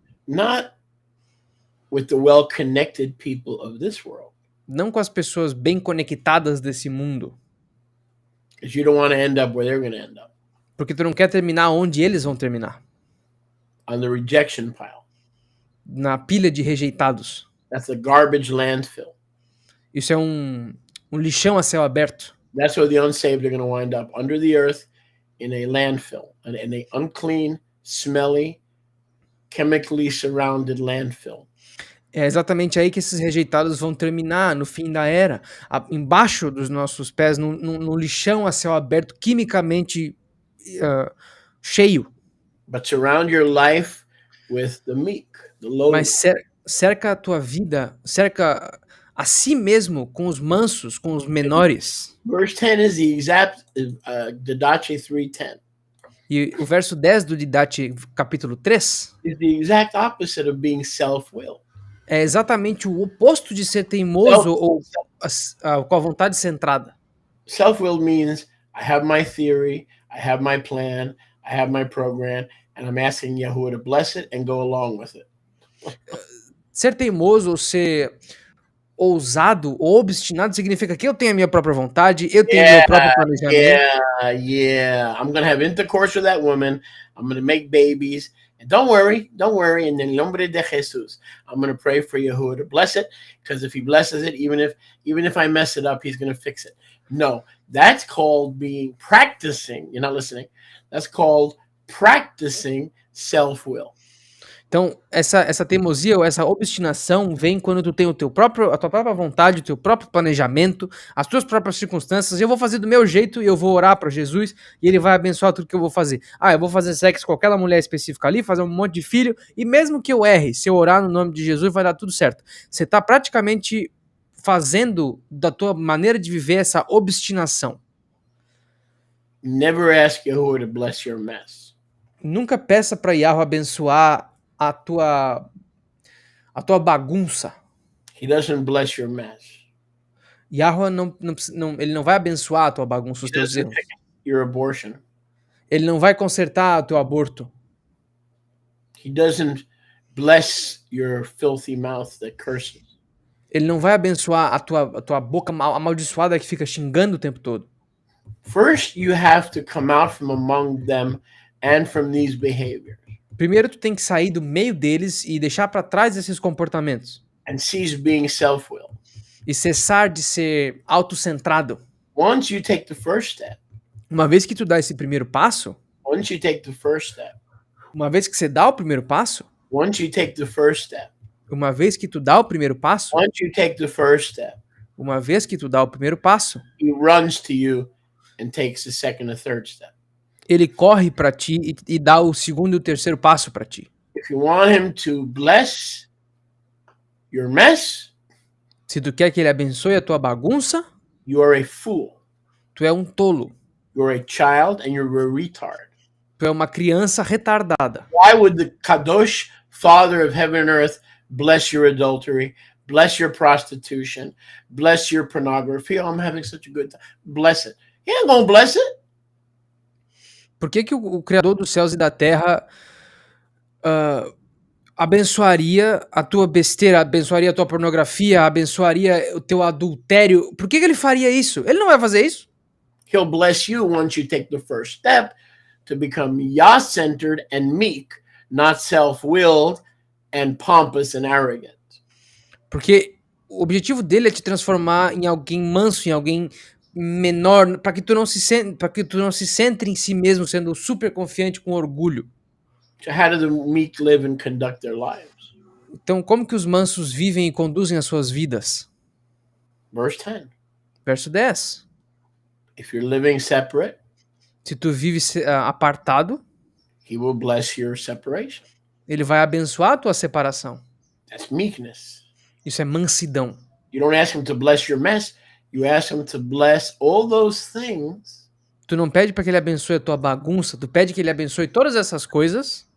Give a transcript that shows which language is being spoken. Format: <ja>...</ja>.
<en>not with the well-connected people of this world,</en> <pt>não com as pessoas bem conectadas desse mundo,</pt> <en>because you don't want to end up where they're going to end up,</en> <pt>porque tu não quer terminar onde eles vão terminar,</pt> <en>on the rejection pile.</en> <pt>na pilha de rejeitados.</pt> <en>That's a garbage landfill.</en> <pt>Isso é um lixão a céu aberto.</pt> <en>That's where the unsaved are going to wind up, under the earth, in a landfill, in a unclean, smelly, chemically surrounded landfill.</en> <pt>É exatamente aí que esses rejeitados vão terminar no fim da era, embaixo dos nossos pés, num lixão a céu aberto, quimicamente cheio.</pt> <en>But surround your life with the meek, the lowly.</en> <pt>Mas cerca a tua vida, cerca a si mesmo com os mansos, com os menores.</pt> <en>Verse 10 is the exact Didache 3:10.</en> <pt>E o verso 10 do Didache capítulo 3</pt> <en>Is the exact opposite of being self-willed.</en> <pt>é exatamente o oposto de ser teimoso ou com a vontade centrada.</pt> <en>Self-willed means I have my theory, I have my plan, I have my program, and I'm asking Yahuwah to bless it and go along with it.</en> <pt>Ser teimoso ou ser ousado ou obstinado significa que eu tenho a minha própria vontade, eu tenho meu próprio planejamento.</pt> <en>Yeah. I'm going to have intercourse with that woman. I'm going to make babies. And don't worry.</en> <es>In el nombre de Jesus,</es> <en>I'm going to pray for Yahuwah to bless it, because if he blesses it, even if I mess it up, he's going to fix it. No, that's called practicing. You're not listening. That's called practicing self-will.</en> <pt>Então, essa teimosia ou essa obstinação vem quando tu tem a tua própria vontade, o teu próprio planejamento, as tuas próprias circunstâncias. Eu vou fazer do meu jeito e eu vou orar para Jesus e ele vai abençoar tudo que eu vou fazer. Eu vou fazer sexo com aquela mulher específica ali, fazer um monte de filho, e mesmo que eu erre, se eu orar no nome de Jesus, vai dar tudo certo. Você está praticamente fazendo da tua maneira de viver essa obstinação.</pt> <en>Never ask Yahuwah to bless your mess.</en> <pt>Nunca peça para Yahweh abençoar a tua bagunça.</pt> <en>He doesn't bless your mess.</en> <pt>Yahweh ele não vai abençoar a tua bagunça,</pt> <en>He</en> <pt>os teus</pt> <en>doesn't</en> <pt>erros.</pt> <en>fix your abortion.</en> <pt>Ele não vai consertar o teu aborto.</pt> <en>He doesn't bless your filthy mouth that curses.</en> <pt>Ele não vai abençoar a tua boca amaldiçoada que fica xingando o tempo todo.</pt> <en>First, you have to come out from among them and from these behaviors</en> <pt>Primeiro, tu tem que sair do meio deles e deixar para trás esses comportamentos.</pt> <en>and cease being self-willed.</en> <pt>E cessar de ser autocentrado.</pt> <en>Once you take the first step,</en> <pt>Uma vez que tu dá esse primeiro passo,</pt> <en>once you take the first step,</en> <pt>uma vez que você dá o primeiro passo,</pt> <en>once you take the first step,</en> <pt>uma vez que tu dá o primeiro passo,</pt> <en>once you take the first step,</en> <pt>uma vez que tu dá o primeiro passo,</pt> <en>he runs to you and takes the second and third step.</en> <pt>ele corre para ti e dá o segundo e o terceiro passo para ti.</pt> <en>If you want him to bless your mess,</en> <pt>Se tu quer que ele abençoe a tua bagunça,</pt> <en>you are a fool.</en> <pt>tu é um tolo.</pt> <en>You're a child and you're a retard.</en> <pt>Tu é uma criança retardada.</pt> <en>Why would the Kadosh Father of heaven and earth bless your adultery, bless your prostitution, bless your pornography? Oh, I'm having such a good time. Bless it. He ain't gonna bless it.</en> <pt>Por que o Criador dos céus e da terra abençoaria a tua besteira, abençoaria a tua pornografia, abençoaria o teu adultério? Por que ele faria isso? Ele não vai fazer isso.</pt> <en>He'll bless you once you take the first step to become Yah-centered and meek, not self-willed and pompous and arrogant.</en> <pt>Porque o objetivo dele é te transformar em alguém manso, em alguém menor, para que tu não se centre em si mesmo, sendo super confiante com orgulho.</pt> <en>So how do the meek live and conduct their lives?</en> <pt>Então, como que os mansos vivem e conduzem as suas vidas?</pt> <en>Verse 10.</en> <pt>Verso 10.</pt> <en>If you're living separate,</en> <pt>Se tu vive apartado,</pt> <en>he will bless your separation.</en> <pt>ele vai abençoar a tua separação.</pt> <en>That's meekness.</en> <pt>Isso é mansidão.</pt> <en>You don't ask him to bless your mess. You ask him to bless all those things,</en> <pt>Tu não pede para que ele abençoe a tua bagunça, tu pede que ele abençoe todas essas coisas</pt>